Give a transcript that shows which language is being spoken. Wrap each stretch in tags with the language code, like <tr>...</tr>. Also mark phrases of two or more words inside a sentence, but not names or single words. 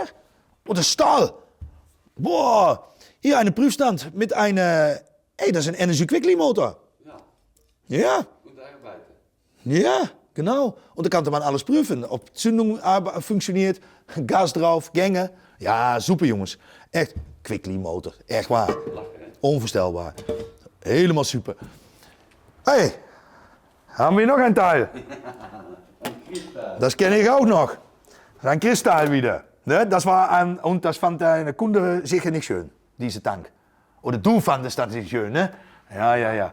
<de>Oh, das ist Stahl. Boah. Hier eine Prüfstand mit einer... Hey, das ist ein Energy Quickly Motor. Ja. Ja. Und arbeiten. Ja, genau. Und da konnte man alles prüfen. Ob Zündung funktioniert, Gas drauf, Gänge.</de> <nl>Ja, super Jongens. Echt, Quickly Motor. Echt waar. Onvoorstelbaar. Helemaal super.</nl> <de>Hey, haben wir noch ein Teil? Das kenne ich auch noch. Das ist ein Kristall wieder. Ne? Das war und das fand der Kunde sicher nicht schön, diese Tank. Oder du fandest das nicht schön, ne? Ja.</de>